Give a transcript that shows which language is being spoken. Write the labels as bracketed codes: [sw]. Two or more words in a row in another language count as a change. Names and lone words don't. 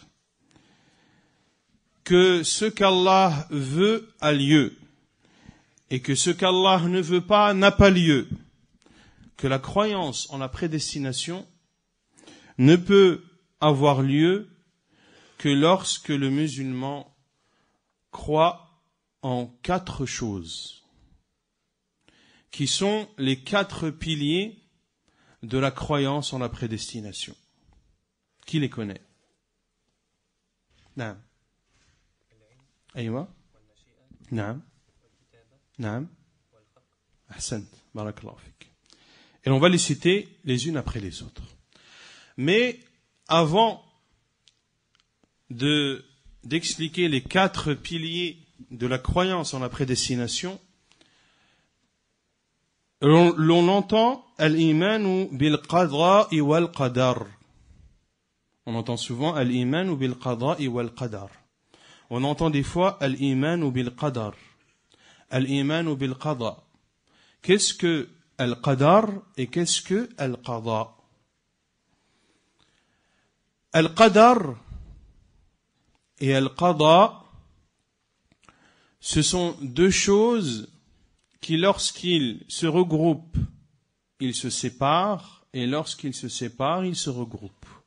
[fr] que ce qu'Allah veut a lieu et que ce qu'Allah ne veut pas n'a pas lieu, que la croyance en la prédestination ne peut avoir lieu que lorsque le musulman croit en 4 choses, qui sont les 4 piliers de la croyance en la prédestination. Qui les connaît? Naam. [ar] أيوه. نعم. نعم. أحسنت. بارك الله فيك. [fr] Et on va les citer les unes après les autres. Mais avant d'expliquer les 4 piliers de la croyance en la prédestination, l'on entend [ar] الإيمان بالقضاء والقدر. [fr] On entend souvent [ar] الإيمان بالقضاء والقدر. [fr] On entend des fois [ar] الإيمان بالقدر. الإيمان بالقضاء. [fr] Qu'est-ce que al-qadar et qu'est-ce que al-qada? Al-qadar et al-qada, ce sont 2 choses qui, lorsqu'ils se regroupent, ils se séparent, et lorsqu'ils se séparent, ils se regroupent.